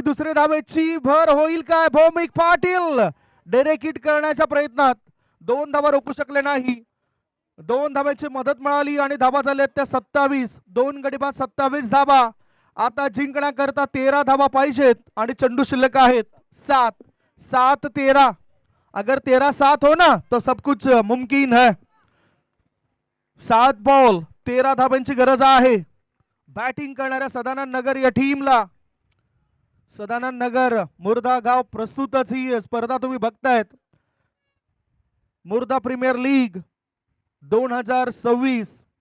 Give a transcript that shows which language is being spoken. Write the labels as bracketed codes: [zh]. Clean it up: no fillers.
[mr] दुसरे धावेची भर होईल काय? भौमिक पाटील डेरेक हिट करण्याच्या प्रयत्नात 2 धावा रोखू शकले नाही. 2 धाव्याची मदत मिळाली आणि धावा झाल्या त्या 27. 2 गडी बाद 27 धावा. आता जिंकण्याकरता 13 धावा पाहिजेत आणि चेंडू शिल्लक आहेत 7. 7-13. [hi] अगर 13-7 हो ना तो सब कुछ मुमकिन है. [mr] 7 बॉल 13 धाव्यांची गरज आहे. बॅटिंग करणाऱ्या सदानंद नगर या टीमला. सदानंद नगर मुर्दा गाव प्रस्तुतच ही स्पर्धा तुम्ही बघतायत. मुर्दा प्रीमियर लीग 2026.